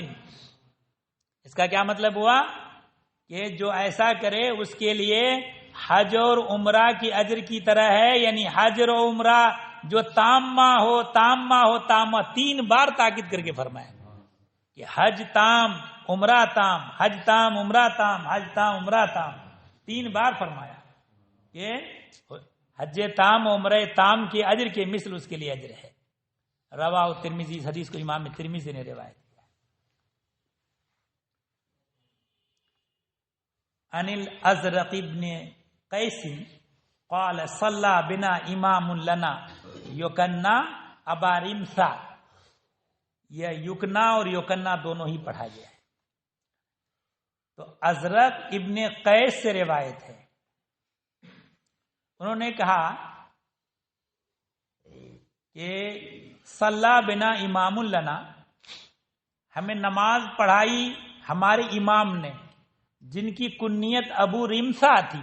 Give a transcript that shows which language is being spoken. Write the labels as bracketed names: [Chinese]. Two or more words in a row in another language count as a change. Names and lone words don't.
[Urdu] اس کا کیا مطلب ہوا کہ جو ایسا کرے اس کے لیے حج اور عمرہ کی اجر کی طرح ہے. یعنی حج اور عمرہ جو تامہ ہو تامہ ہو تامہ، 3 بار تاکید کر کے فرمایا کہ حج تام عمرہ تام، حج تام عمرہ تام، حج تام عمرہ تام، 3 بار فرمایا کہ حج تام عمرہ تام کے اجر کے مثل اس کے لیے اجر ہے. [Arabic] رواہ ترمذی، [Urdu] اس حدیث کو امام ترمذی نے روایت کیا. [Arabic] عن الازرق ابن قیس قال صلی بنا امام لنا یکنا ابا رمثا. [Urdu] یہ یکنا اور یکنا دونوں ہی پڑھا گیا ہے. تو ازرق ابن قیس سے روایت ہے، انہوں نے کہا کہ [Arabic] صلی بنا امام لنا، [Urdu] ہمیں نماز پڑھائی ہمارے امام نے جن کی کنیت ابو رمثا تھی.